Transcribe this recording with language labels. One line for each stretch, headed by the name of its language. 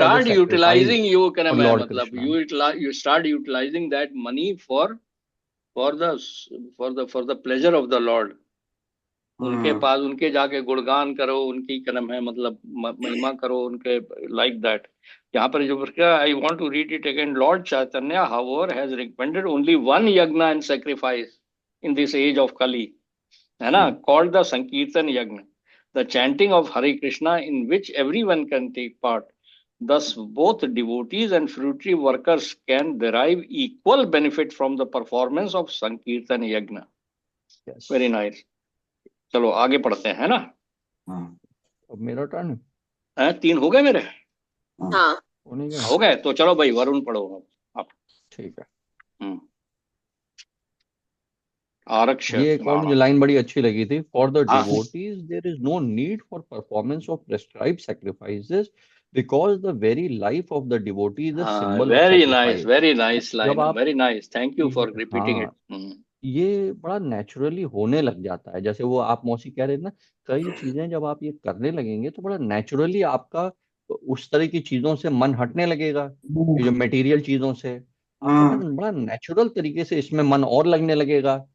English: Start utilising you मतलब you start utilising that money for the pleasure of the Lord.
Hindi: उनके पास उनके जाके गुणगान करो, उनकी कर्म है मतलब महिमा करो उनके,
English: like that.
Hindi: यहाँ पर जो
English: I want to read it again. Lord Chaitanya, however, has recommended only one yagna and sacrifice in this age of Kali,
Hindi: है ना,
English: called the Sankirtan Yagna, the chanting of Hare Krishna, in which everyone can take part. Thus, both devotees and fruitary workers can derive equal benefit from the performance of Sankirtan Yagna. Yes. Very nice.
Hindi: चलो आगे पढ़ते हैं, है ना. अब मेरा turn है. 3 हो गए मेरे. हाँ हो गए. तो चलो भाई वरुण पढ़ो आप. ठीक है. आरक्ष. ये एक और मुझे लाइन बड़ी अच्छी लगी थी.
English: For the devotees there is no need for performance of prescribed sacrifices because the very life of the devotee is a symbol of sacrifice. Very nice line, very nice. Thank you for repeating it.
Hindi: ये बड़ा naturally होने लग जाता है. जैसे वो आप मौसी कह रहे थे ना, कई चीजें जब आप ये करने लगेंगे तो बड़ा नेचुरली आपका उस तरह की चीजों से मन हटने लगेगा, जो मटेरियल चीजों से. बड़ा नेचुरल तरीके से इसमें मन और लगने लगेगा.